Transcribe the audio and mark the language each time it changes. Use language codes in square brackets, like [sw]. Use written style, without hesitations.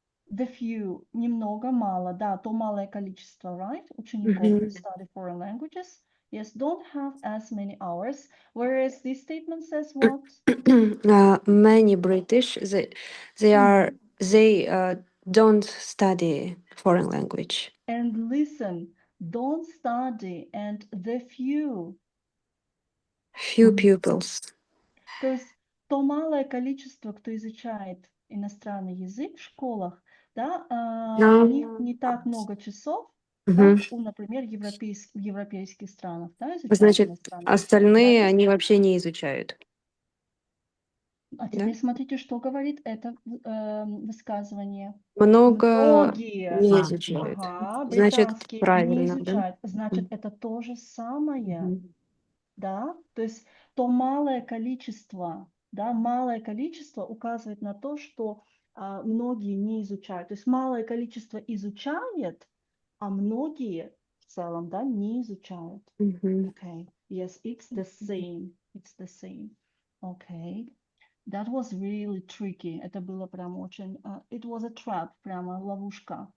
[en] The few, [ru] немного, мало, да, то малое количество, right? Учеников [en] who study foreign languages, yes, don't have as many hours. Whereas this statement says what? Many British, they don't study foreign language. And listen, don't study and the few. Few pupils. [ru] То есть то малое количество, кто изучает иностранный язык в школах, да, у них не так много часов, как у, например, в европейских странах, да, изучают иностранный язык. остальные они вообще не изучают. А теперь смотрите, что говорит это высказывание. Много Многие, не изучают. ага, Значит, британские не правильно, да? изучают. Значит, это то же самое. Да, то есть то малое количество, да, малое количество указывает на то, что многие не изучают. То есть малое количество изучает, а многие в целом, да, не изучают. [en] Okay, yes, it's the same. It's the same. Okay, that was really tricky. [ru] Это было прям очень, [en] it was a trap, [ru] прямо ловушка.